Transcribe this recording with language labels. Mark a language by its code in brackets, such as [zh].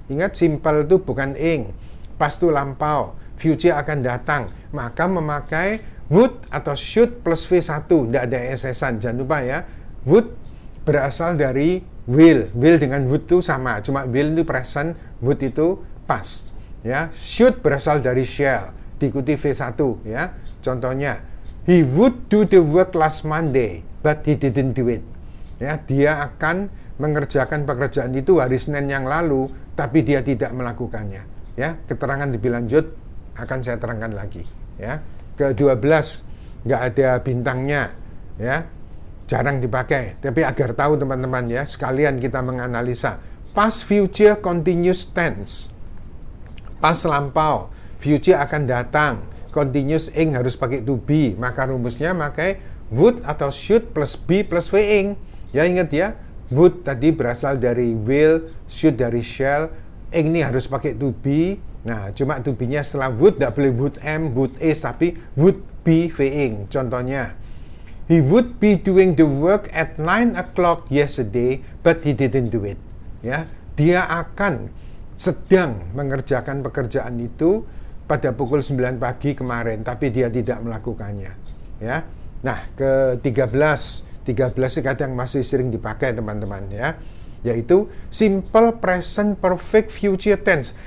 [id] Ingat, simple itu bukan ing, past itu lampau, future akan datang, maka memakai would atau should plus V1, tidak ada SS-an. Jangan lupa ya, would berasal dari will dengan would itu sama, cuma will itu present, would itu past ya. Should berasal dari shall, diikuti V1 ya. [en] Contohnya, he would do the work last Monday but he didn't do it. [id] Ya, dia akan mengerjakan pekerjaan itu hari Senin yang lalu, tapi dia tidak melakukannya. Ya, keterangan lebih lanjut akan saya terangkan lagi. Ya, ke-12 nggak ada bintangnya, ya, jarang dipakai. Tapi agar tahu teman-teman ya, sekalian kita menganalisa past future continuous tense. Past lampau, future akan datang. Continuous ing harus pakai to be, maka rumusnya pakai would atau should plus be plus being. Ya, ingat ya, would tadi berasal dari will, should dari shall, ing ini harus pakai to be. Nah, cuma to be-nya setelah would, tidak boleh would am, would is, tapi would be being. [en] Contohnya, he would be doing the work at 9 o'clock yesterday, but he didn't do it. [id] Ya, dia akan sedang mengerjakan pekerjaan itu pada pukul 9 pagi kemarin, tapi dia tidak melakukannya. Ya. Nah, ke-13 kadang masih sering dipakai teman-teman ya, yaitu simple present perfect future tense.